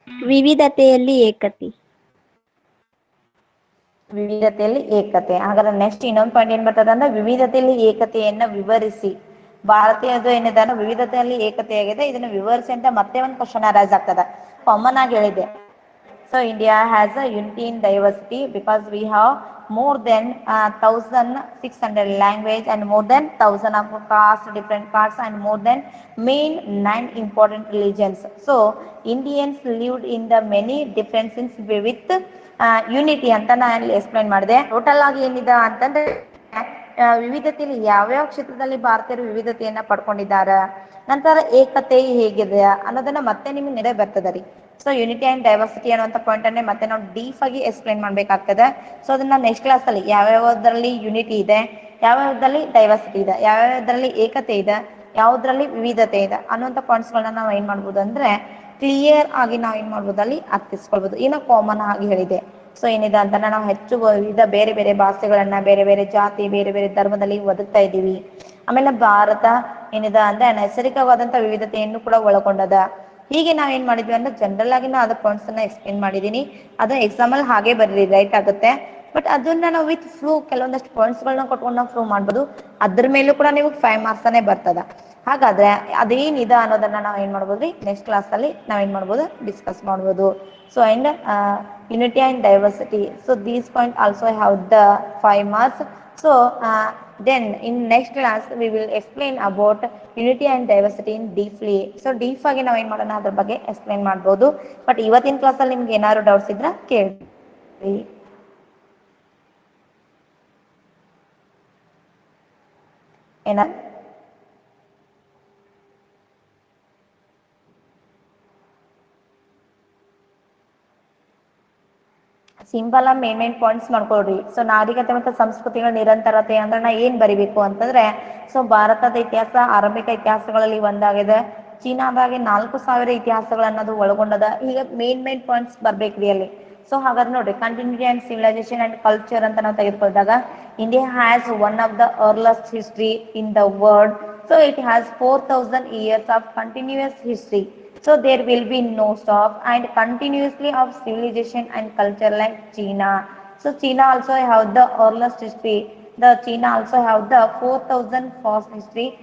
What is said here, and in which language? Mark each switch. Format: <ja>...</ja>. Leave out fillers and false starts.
<kn>ವಿವಿಧತೆಯಲ್ಲಿ ಏಕತೆ. ವಿವಿಧತೆಯಲ್ಲಿ ಏಕತೆ. ಹಾಗಾದ್ರೆ ನೆಕ್ಸ್ಟ್ ಇನ್ನೊಂದು ಪಾಯಿಂಟ್ ಏನ್ ಬರ್ತದೆ ಅಂದ್ರೆ ವಿವಿಧತೆಯಲ್ಲಿ ಏಕತೆಯನ್ನ ವಿವರಿಸಿ. ಭಾರತೀಯದು ಏನಿದೆ ವಿವಿಧತೆಯಲ್ಲಿ ಏಕತೆಯಾಗಿದೆ, ಇದನ್ನು ವಿವರಿಸಿ ಅಂತ ಮತ್ತೆ ಒಂದು ಕ್ವಶನ್ ಅರೈಸ್ ಆಗ್ತದೆ. ಕಾಮನ್ ಆಗಿ ಹೇಳಿದೆ.</kn> <en>So India has a unity in diversity because we have more than 1,600 language and more than 1,000 of caste, different castes and more than main 9 important religions. So Indians lived in the many differences with unity</en> <kn>ಅಂತ ನಾನು explain ಮಾಡಿದೆ. Total ಆಗಿ ಏನಿದೆ ಅಂತಂದ್ರೆ ವಿವಿಧತೆಯಲ್ಲಿ ಯಾವ್ಯಾವ ಕ್ಷೇತ್ರದಲ್ಲಿ ಭಾರತೀಯರು ವಿವಿಧತೆಯನ್ನ ಪಡ್ಕೊಂಡಿದ್ದಾರೆ, ನಂತರ ಏಕತೆ ಹೇಗಿದೆ ಅನ್ನೋದನ್ನ ಮತ್ತೆ ನಿಮ್ಗೆ ನೆರೆ ಬರ್ತದೆ ರೀ. ಸೊ ಯೂನಿಟಿ ಅಂಡ್ ಡೈವರ್ಸಿಟಿ ಅನ್ನುವಂಥ ಪಾಯಿಂಟ್ ಅನ್ನೇ ಮತ್ತೆ ನಾವು ಡೀಪ್ ಆಗಿ ಎಕ್ಸ್ಪ್ಲೈನ್ ಮಾಡ್ಬೇಕಾಗ್ತದೆ. ಸೊ ಅದನ್ನ ನೆಕ್ಸ್ಟ್ ಕ್ಲಾಸ್ ಅಲ್ಲಿ ಯಾವ್ಯಾವದ್ರಲ್ಲಿ ಯೂನಿಟಿ ಇದೆ, ಯಾವ್ಯಾವ್ದ್ರಲ್ಲಿ ಡೈವರ್ಸಿಟಿ ಇದೆ, ಯಾವ್ಯಾವ್ದ್ರಲ್ಲಿ ಏಕತೆ ಇದೆ, ಯಾವ್ದ್ರಲ್ಲಿ ವಿವಿಧತೆ ಇದೆ ಅನ್ನುವಂಥ ಪಾಯಿಂಟ್ಸ್ಗಳನ್ನ ನಾವು ಏನ್ ಮಾಡ್ಬೋದು ಅಂದ್ರೆ ಕ್ಲಿಯರ್ ಆಗಿ ನಾವು ಏನ್ ಮಾಡ್ಬೋದು ಅಲ್ಲಿ ಅರ್ಥಿಸ್ಕೊಳ್ಬೋದು. ಏನೋ ಕಾಮನ್ ಆಗಿ ಹೇಳಿದೆ. ಸೊ ಏನಿದೆ ಅಂತ ನಾವು ಹೆಚ್ಚು ವಿವಿಧ ಬೇರೆ ಬೇರೆ ಭಾಷೆಗಳನ್ನ, ಬೇರೆ ಬೇರೆ ಜಾತಿ, ಬೇರೆ ಬೇರೆ ಧರ್ಮದಲ್ಲಿ ಬದುಕ್ತಾ ಇದ್ದೀವಿ. ಆಮೇಲೆ ಭಾರತ ಏನಿದೆ ಅಂದ್ರೆ ನೈಸರ್ಗಿಕವಾದಂತ ವಿವಿಧತೆಯನ್ನು ಕೂಡ ಒಳಗೊಂಡದ. ಹೀಗೆ ನಾವ್ ಏನ್ ಮಾಡಿದ್ವಿ ಅಂದ್ರೆ ಜನರಲ್ ಆಗಿ ನಾವು ಅದ್ರ ಪಾಯಿಂಟ್ಸ್ ಅನ್ನ ಎಕ್ಸ್ಪ್ಲೇನ್ ಮಾಡಿದೀನಿ. ಅದು ಎಕ್ಸಾಮ್ ಅಲ್ಲಿ ಹಾಗೆ ಬರೀರಿ, ರೈಟ್ ಆಗುತ್ತೆ. ಬಟ್ ಅದನ್ನ ನಾವು ವಿತ್ ಫ್ಲೂ ಕೆಲವೊಂದಷ್ಟು ಪಾಯಿಂಟ್ಸ್ ಗಳನ್ನ ಕೊಟ್ಕೊಂಡು ನಾವು ಪ್ರೂವ್ ಮಾಡ್ಬೋದು. ಅದ್ರ ಮೇಲೂ ಕೂಡ ನೀವು 5 ಮಾರ್ಕ್ಸ್ ಅನ್ನೇ ಬರ್ತದ. ಹಾಗಾದ್ರೆ ಅದೇನಿದೆ ಅನ್ನೋದನ್ನ ನಾವ್ ಏನ್ ಮಾಡ್ಬೋದ್ರಿ ನೆಕ್ಸ್ಟ್ ಕ್ಲಾಸ್ ಅಲ್ಲಿ ನಾವೇನ್ ಮಾಡ್ಬೋದು ಡಿಸ್ಕಸ್ ಮಾಡ್ಬೋದು.</kn> <en>So and unity and diversity, so these point also have the 5 marks. So then in next class we will explain about unity and diversity in deeply.</en> <kn>So deep ಆಗಿ ನಾವು ಏನ್ ಮಾಡೋಣ ಅದ್ರ ಬಗ್ಗೆ ಎಕ್ಸ್ಪ್ಲೈನ್ ಮಾಡ್ಬೋದು. ಬಟ್ ಇವತ್ತಿನ class ಅಲ್ಲಿ ನಿಮ್ಗೆ ಏನಾದ್ರು ಡೌಟ್ಸ್ ಇದ್ರ ಕೇಳಿ. ಏನ ಸಿಂಪಲ್ ಆಗಿ ಮೇನ್ ಪಾಯಿಂಟ್ಸ್ ಮಾಡ್ಕೊಳ್ರಿ. ಸೊ ನಾಗರಿಕತೆ ಮತ್ತು ಸಂಸ್ಕೃತಿಗಳ ನಿರಂತರತೆ ಅಂದ್ರೆ ನಾ ಏನ್ ಬರಿಬೇಕು ಅಂತಂದ್ರೆ, ಸೊ ಭಾರತದ ಇತಿಹಾಸ ಆರಂಭಿಕ ಇತಿಹಾಸಗಳಲ್ಲಿ ಒಂದಾಗಿದೆ. ಚೀನಾದಾಗೆ 4,000 ಇತಿಹಾಸಗಳನ್ನದು ಒಳಗೊಂಡದ. ಈಗ ಮೇನ್ ಪಾಯಿಂಟ್ಸ್ ಬರ್ಬೇಕ್ರಿ ಅಲ್ಲಿ.</kn> <en>so</en> <kn>ಹಾಗಾದ್ರೆ ನೋಡ್ರಿ,</kn> <en>continuity and civilization and culture</en> <kn>ಅಂತ ನಾವು ತೆಗೆದುಕೊಂಡಾಗ</kn> <en>India has one of the earliest history in the world. So it has 4,000 years of continuous history. So there will be no stop and continuously of civilization and culture like China. So China also have the earliest history. The China also have the 4,000 past history.</en>